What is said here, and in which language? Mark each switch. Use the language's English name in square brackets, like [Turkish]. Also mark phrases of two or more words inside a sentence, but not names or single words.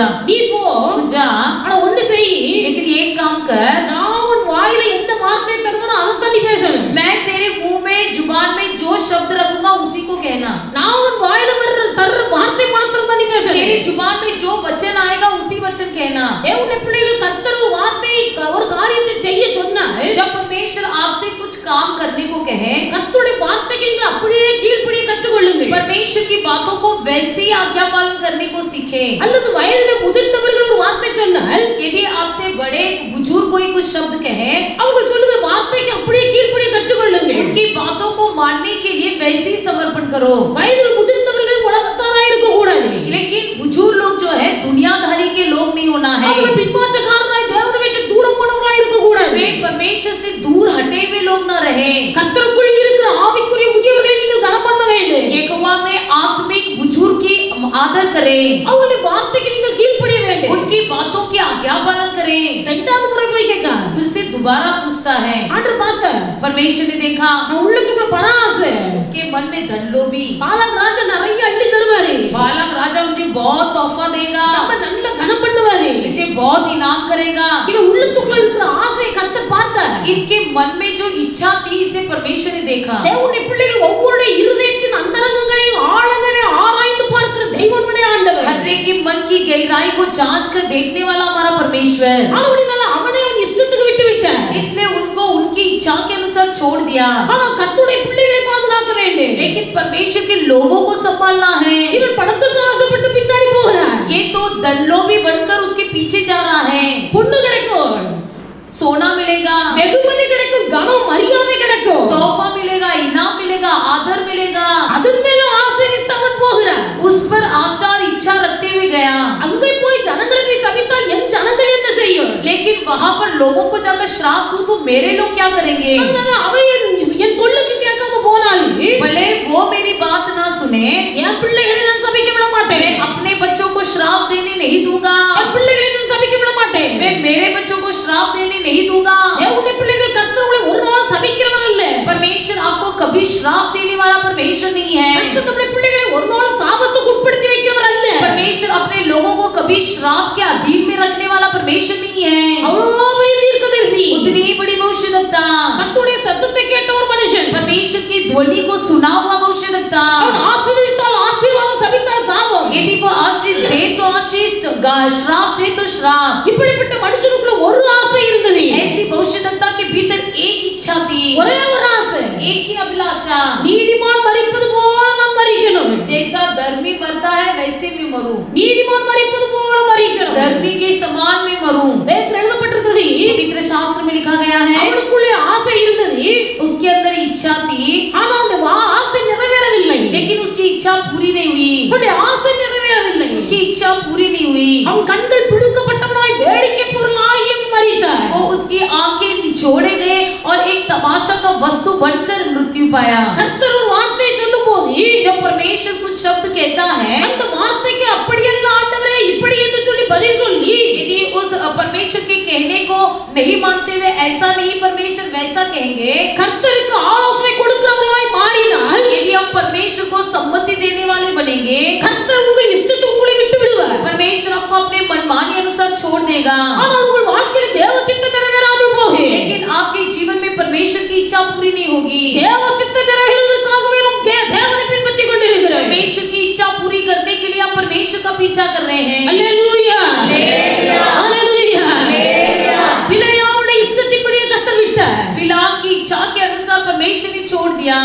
[Tamil] நீ போ. [Hindi] तू जा, [Tamil] ஆனா ஒண்ணு செய். [Hindi] लेकिन एक काम कर, [Tamil] நான் உன் வாயில என்ன வார்த்தை தருவேனோ அதைத்தான் நீ பேசணும். [Hindi] मैं तेरे मुंह में जुबान में जो शब्द रखूंगा उसी को कहना। [Tamil] நான் உன் வாயில தர்ற வார்த்தை மாத்திரம் தான் நீ பேசணும். [Hindi] तेरी जुबान में जो वचन आएगा उसी वचन कहना। [Tamil] தேவனுடைய பிள்ளைகள் கர்த்தர் ஒரு வார்த்தையை ஒரு காரியத்தை செய்ய சொன்னால், [Hindi] जब परमेश्वर आपसे कुछ काम करने को कहे, [Tamil] கர்த்தருடைய வார்த்தைக்கு நீங்கள் அப்படியே கீழ்ப்படிய கற்றுக்கொள்ளுங்கள். [Hindi] परमेश्वर की बातों को वैसे ही आज्ञा पालन करने को सीखे। [Tamil] அல்லது வயதிலே முதிர்ந்தவர்கள் ஒரு வார்த்தை சொன்னால், [Hindi] यदि आपसे बड़े बुजुर्ग कोई कुछ शब्द कहे, [Tamil] அவர்கள் சொல்லுகிற வார்த்தைக்கு அப்படியே கீழ்ப்படிய கற்றுக்கொள்ளுங்கள். [Hindi] उनकी बातों को मानने के लिए वैसे ही समर्पण करो। [Tamil] வயதில் முதிர்ந்தவர்கள் உலகத்தாராய் இருக்க கூடாது. [Hindi] लेकिन बुजुर्ग लोग जो है दुनियादारी के लोग नहीं होना है। [Tamil] அவர்கள் பின்மாற்றக்காரராய் தேவனை விட்டு தூரம் போனவர்களாய் இருக்க கூடாது. [Hindi] वे परमेश्वर से दूर हटे हुए लोग न रहे। [Tamil] கர்த்தருக்குள் இருக்கிற ஆவிக்குரிய முதியவர்களை நீங்கள் கனம் பண்ண வேண்டும். [Hindi] यहोवा में आत्मिक बुजुर्ग की आदर करें, [Tamil] அவருடைய வார்த்தைக்கு நீங்கள் கீழ்ப்படிய வேண்டும். [Hindi] उनकी बातों की आज्ञा पालन करें। [Tamil] இரண்டாவது முறை போய் கேட்க [Hindi] फिर से दोबारा पूछता है। [Tamil] ஆண்டவர் பார்த்தார். [Hindi] परमेश्वर ने देखा [Tamil] நான் உள்ளத்துக்குள்ள பண ஆசை. [Hindi] उसके मन में धन लोभी, [Tamil] பாலாக் ராஜா நிறைய அள்ளி தருவாரு. [Hindi] बालक राजा मुझे बहुत तोहफा देगा, [Tamil] நம்ம நல்ல கனம் பண்ணுவாரு. [Hindi] मुझे बहुत इनाम करेगा। [Tamil] இவன் உள்ளத்துக்குள்ள இருக்கிற ஆசையை கர்த்தர் பார்த்தார். [Hindi] इनके मन में जो इच्छा थी इसे परमेश्वर ने देखा। [Tamil] தேவனுடைய பிள்ளைகள் ஒவ்வொரு இருதயத்தின் அந்தரங்கங்களையும் ஆழ [Hindi] गहराई को जांच कर देखने वाला हमारा परमेश्वर, [Tamil] ஆனபடினால அவனே அவன் இஷ்டத்துக்கு விட்டு விட்டான். [Hindi] इसलिए उनको उनकी इच्छा के अनुसार छोड़ दिया। [Tamil] ஆனா கர்த்தருடைய பிள்ளைகளை பாதுகாக்க வேண்டும். [Hindi] लेकिन परमेश्वर के लोगों को संभालना है। [Tamil] இவன் பணத்துக்கு ஆசைப்பட்டு பின்னாடி போகிறான். [Hindi] ये तो दल्लोभी बनकर उसके पीछे जा रहा है। [Tamil] பொண்ணு கிடைக்கும், [Hindi] सोना मिलेगा, [Tamil] வெகுமதி கிடைக்கும், கனம் மரியாதை கிடைக்கும், [Hindi] तोहफा मिलेगा, इनाम मिलेगा, आदर मिलेगा। [Tamil] அதன் மேல ஆசை வைத்து அவன் போகிறான். [Hindi] उस पर आशा और इच्छा रखते हुए गया। [Tamil] அங்கே போய் ஜனங்களை போய் சபித்தால் என் ஜனங்கள் என்ன செய்யும்? [Hindi] लेकिन वहां पर लोगों को जाकर श्राप दूं तो मेरे लोग क्या करेंगे? [Tamil] அதனால அவன் என் சொல்லுக்கு கேட்காம போனாலும் [Hindi] भले वो मेरी बात ना सुने, [Tamil] என் பிள்ளைகளை நான் சபிக்க விட மாட்டேன். [Hindi] मैं अपने बच्चों को श्राप देने नहीं दूंगा। [Tamil] என் பிள்ளைகளை நான் சபிக்க விட மாட்டேன். [Hindi] मैं मेरे बच्चों को श्राप देने नहीं दूंगा। [Tamil] தேவனுடைய பிள்ளைகள் கர்த்தர் உங்களை ஒரு நாள் சபிக்கிறவன் அல்ல. [Hindi] परमेश्वर आपको कभी श्राप देने वाला परमेश्वर नहीं है। [Tamil] கர்த்தர் தம்முடைய பிள்ளைகளை ஒரு நாள் சாபத்துக்கு உட்படுத்தி வைக்கிறவர் அல்ல. [Hindi] परमेश्वर अपने लोगों को कभी श्राप के अधीन में रखने वाला परमेश्वर नहीं है। [Tamil] அவ்வளோ பெரிய தீர்க்கதரிசி, [Hindi] उतनी बड़ी भविष्यद्वक्ता, [Tamil] கர்த்தருடைய சத்தத்தை கேட்ட ஒரு மனுஷன், [Hindi] परमेश्वर की ध्वनि को सुना हुआ भविष्यद्वक्ता। [Tamil] அவன் ஆசீர்வதித்தால் ஆசீர்வாதம், சபித்தால் சாபம். [Hindi] यदि वो आशीष दे तो आशीष, श्राप दे तो श्राप। [Tamil] இப்படிப்பட்ட மனுஷனுக்குள்ள ஒரு ஆசை இருந்தது. [Hindi] ऐसी भविष्यद्वक्ता के भीतर एक इच्छा थी, [Tamil] ஒரே ஒரு ஆசை, [Hindi] एक ही अभिलाषा, [Tamil] நீதிமான் மரிப்பது போல நான் மரிக்கணும். [Hindi] जैसा धर्मी मरता है वैसे भी मरूं, [Tamil] நீதிமான் மரிப்பது போல மரிக்கணும். [Hindi] धर्मी के समान में मरूं। [Tamil] வேதத்தில் எழுதப்பட்டிருக்கிறது, [Hindi] पवित्र शास्त्र में लिखा गया है, [Tamil] அவனுக்குள்ளே ஆசை இருந்தது, [Hindi] उसके अंदर इच्छा थी, [Tamil] ஆனா அவனுடைய ஆசை நிறைவேறவில்லை. [Hindi] लेकिन उसकी इच्छा पूरी नहीं हुई। [Tamil] அவனுடைய ஆசை நிறைவேறவில்லை. [Hindi] उसकी इच्छा पूरी नहीं हुई। [Tamil] அவன் கண்கள் பிடுங்கப்பட்டவனாய் வேடிக்கை பொருளாகி மரித்தான். [Hindi] वो उसकी आंखें निचोड़े गए और एक तमाशा का वस्तु बनकर मृत्यु पाया। [Tamil] கர்த்தர் ஒரு வார்த்தையை சொல்லும்போது, [Hindi] जब परमेश्वर कुछ शब्द कहता है, [Tamil] அந்த வார்த்தைக்கு அப்படியல்ல ஆண்டவரே இப்படி என்று சொல்லி பதில் சொல்லி, [Hindi] यदि उस परमेश्वर के कहने को नहीं मानते हुए ऐसा नहीं परमेश्वर वैसा कहेंगे, [Tamil] கர்த்தருக்கு ஆலோசனை கொடுக்கிறவர்களாய் மாறினால், [Hindi] यदि हम परमेश्वर को सम्मति देने वाले बनेंगे, [Tamil] கர்த்தர் உங்கள் இஷ்டத்துக்கு உங்களை விட்டு விடுவார். [Hindi] परमेश्वर आपको अपने मनमानी अनुसार छोड़ देगा। [Tamil] ஆனால் உங்கள் வாழ்க்கையில் தேவ சித்தம் நிறைவேறாமல் போகும். [Hindi] लेकिन आपके जीवन में परमेश्वर की इच्छा पूरी नहीं होगी। [Tamil] தேவ சித்தம் நிறைவேறுவதற்காகவே நாம் தேவனை பின்பற்றிக் கொண்டிருக்கிறோம். [Hindi] परमेश्वर की इच्छा पूरी करने के लिए आप परमेश्वर का पीछा कर रहे हैं। [Tamil] அல்லேலூயா, [Hindi] हालेलुया, [Tamil] அல்லேலூயா. [Hindi] हालेलुया। [Tamil] பிலேயாமுடைய இஷ்டத்தின்படியே கர்த்தர் விட்டார். [Hindi] बिलाम की इच्छा के अनुसार परमेश्वर ने छोड़ दिया।